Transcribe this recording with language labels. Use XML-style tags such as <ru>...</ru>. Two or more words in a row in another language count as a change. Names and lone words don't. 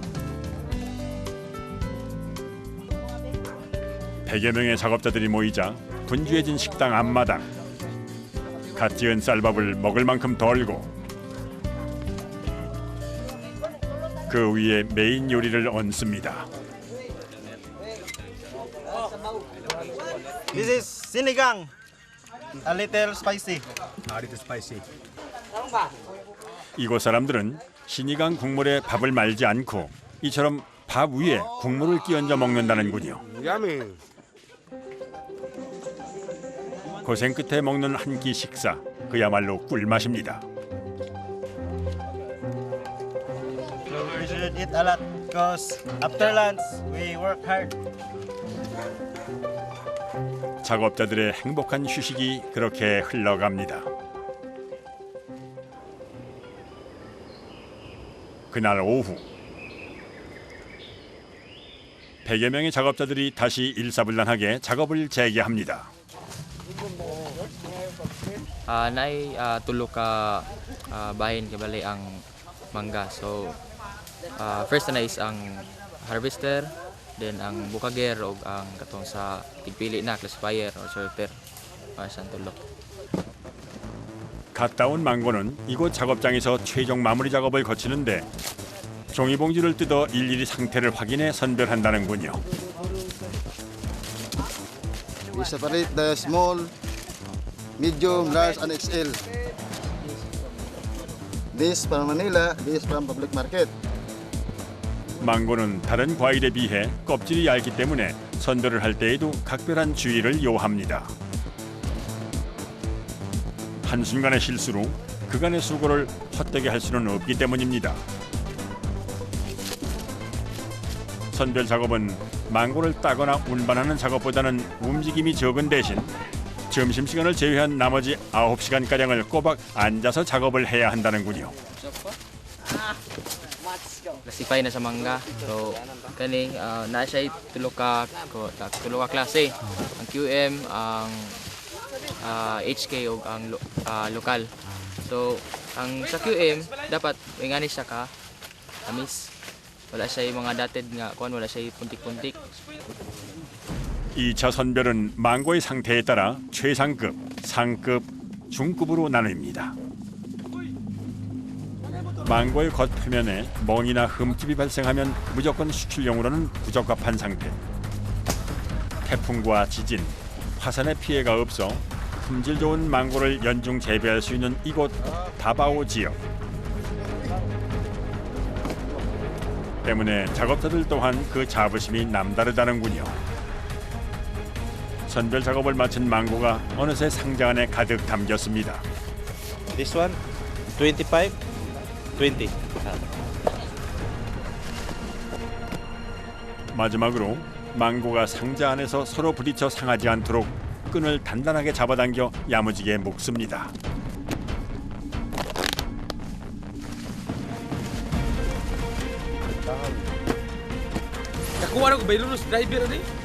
<ko>100여 명의 작업자들이 모이자 분주해진 식당 앞마당. 갓 지은 쌀밥을 먹을 만큼 덜고 그 위에 메인 요리를 얹습니다.</ko> <en>This is sinigang. A little spicy.</en> <ko>이곳 사람들은 시니강 국물에 밥을 말지 않고 이처럼 밥 위에 국물을 끼얹어 먹는다는군요.</ko> <en>Yummy.</en> <ko>고생 끝에 먹는 한 끼 식사, 그야말로 꿀맛입니다.</ko> <en>We should eat a lot because after lunch we work hard.</en> <ko>작업자들의 행복한 휴식이 그렇게 흘러갑니다. 그날 오후 100여 명의 작업자들이 다시 일사불란하게 작업을 재개합니다.</ko> <ceb>Nay tulo ka bahin kabali ang mangga. So first na is ang harvester, Then ang bukager o ang katong sa tigpili na</ceb> <en>classifier or sorter</en> <ceb>para sa tulo.</ceb> <ko>갔다 온 망고는 이곳 작업장에서 최종 마무리 작업을 거치는데 종이봉지를 뜯어 일일이 상태를 확인해 선별한다는군요.</ko> <en>We separate the small, medium, large, and XL. This from Manila, this from public market.</en> <ko>망고는 다른 과일에 비해 껍질이 얇기 때문에 선별을 할 때에도 각별한 주의를 요합니다. 한순간의 실수로 그간의 수고를 헛되게 할 수는 없기 때문입니다. 선별 작업은 망고를 따거나 운반하는 작업보다는 움직임이 적은 대신 점심시간을 제외한 나머지 9시간가량을 꼬박 앉아서 작업을 해야 한다는군요.</ko> <ceb>Classify na sa mangga. So kaning na siya tulo ka klase. Ang QM, ang HK ug ang lokal. So ang sa QM dapat ingani siya ka tamis. Wala siya mga dated nga kuan, wala siya puntik-puntik.</ceb> <ko>2차 선별은 망고의 상태에 따라 최상급, 상급, 중급으로 나뉩니다. 망고의 겉표면에 멍이나 흠집이 발생하면 무조건 수출용으로는 부적합한 상태. 태풍과 지진, 화산의 피해가 없어 품질 좋은 망고를 연중 재배할 수 있는 이곳 다바오 지역. 때문에 작업자들 또한 그 자부심이 남다르다는군요. 선별 작업을 마친 망고가 어느새 상자 안에 가득 담겼습니다.</ko> <en>This one, 25, 20.</en> <ko>마지막으로 망고가 상자 안에서 서로 부딪혀 상하지 않도록 끈을 단단하게 잡아당겨 야무지게 묶습니다.</ko> <ceb>Nakuha na ko ba yung driver ni?</ceb>